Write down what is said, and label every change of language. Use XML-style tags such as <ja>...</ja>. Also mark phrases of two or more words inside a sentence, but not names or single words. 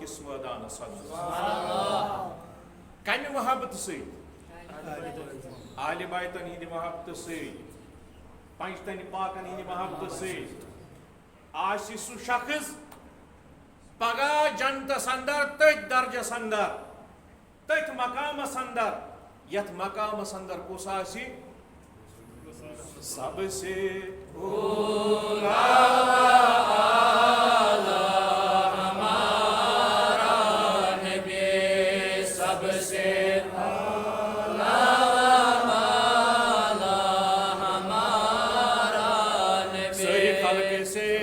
<ks>کس میدانس اندر کمہِ محبت سۭتۍ اہلِ بیتن ہٕنٛدِ محبت سۭتۍ پنجتنہِ پاکن ہٕنٛدِ محبت سۭتۍ آسہِ سُہ شخص پگاہ جنتس اندر تٔتھۍ درجس اندر تٔتھۍ مقامس اندر یتھ مقامس اندر کُس آسہِ</ks> <ur>سب سے اولا ہمارا نبی سب سے ساری خلق سے</ur>